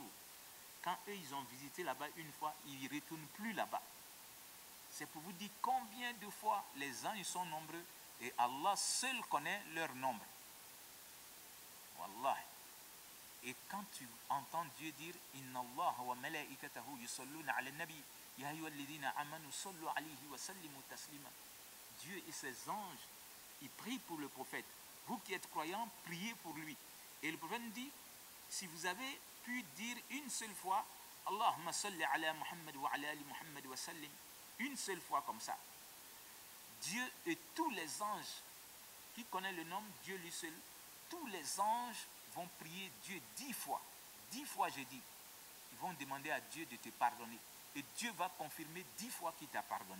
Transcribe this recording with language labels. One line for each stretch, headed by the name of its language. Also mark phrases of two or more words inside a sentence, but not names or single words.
French: Quand eux, ils ont visité là-bas une fois, ils ne retournent plus là-bas. C'est pour vous dire combien de fois les anges sont nombreux et Allah seul connaît leur nombre.
Arabic: Wallah.
French: Et quand tu entends Dieu dire
Arabic: إن الله وملائكته يصلون على النبي يا أيها الذين آمنوا صلوا عليه وسلموا تسليما.
French: Dieu et ses anges, ils prient pour le prophète. Vous qui êtes croyants, priez pour lui. Et le prophète dit, si vous avez pu dire une seule fois
Arabic: اللهم صل على محمد وعلى آل محمد وسلم,
French: une seule fois comme ça, Dieu et tous les anges qui connaît le nombre? Dieu lui seul. Tous les anges vont prier Dieu 10 fois. 10 fois, j'ai dit. Ils vont demander à Dieu de te pardonner. Et Dieu va confirmer 10 fois qu'il t'a pardonné.